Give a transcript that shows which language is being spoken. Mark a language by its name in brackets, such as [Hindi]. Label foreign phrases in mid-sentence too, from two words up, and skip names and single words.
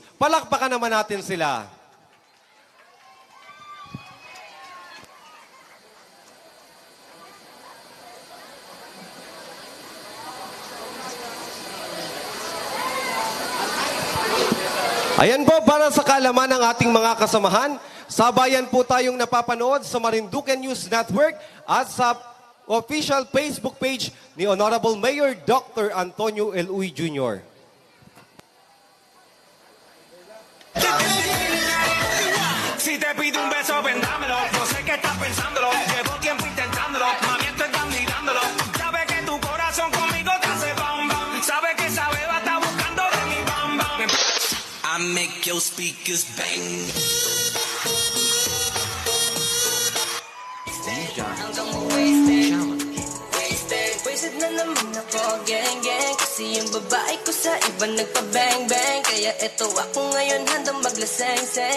[Filipino] Palakpakan naman natin sila. Ayan po, para sa kaalaman ng ating mga kasamahan, sabayan po tayong napapanood sa Marinduque News Network at sa official Facebook page ni Honorable Mayor Dr. Antonio L. Uy Jr. [Spanish] Si te pido un beso, vendámelo. Yo sé que estás pensándolo. Llevo tiempo intentándolo. Mami, estoy candidándolo. Sabes que tu corazón conmigo te hace bam bam. Sabes que esa beba está buscando de mi bam bam. [English] I make your speakers bang. [Filipino] Wasted na naman ako, [English] gang gang. [Filipino] Kasi yung babae ko sa iba nagpa-bang bang. Kaya eto ako ngayon handang maglaseng-seng.